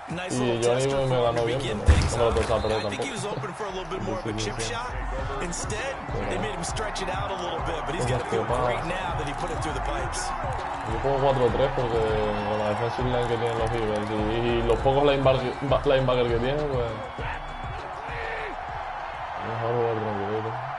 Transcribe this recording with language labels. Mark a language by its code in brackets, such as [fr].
[es] Y Johnny me ganó bien, no me lo pensaba perder tampoco. [en] I think he was open for a little bit more of a chip shot. Instead, they made him stretch it out a little bit, but he's got to feel great now that he put it through the pipes. [es] Yo pongo 4-3 porque con la defensive line que tienen los Eagles y los pocos linebackers que tienen, pues mejor jugar tranquilito.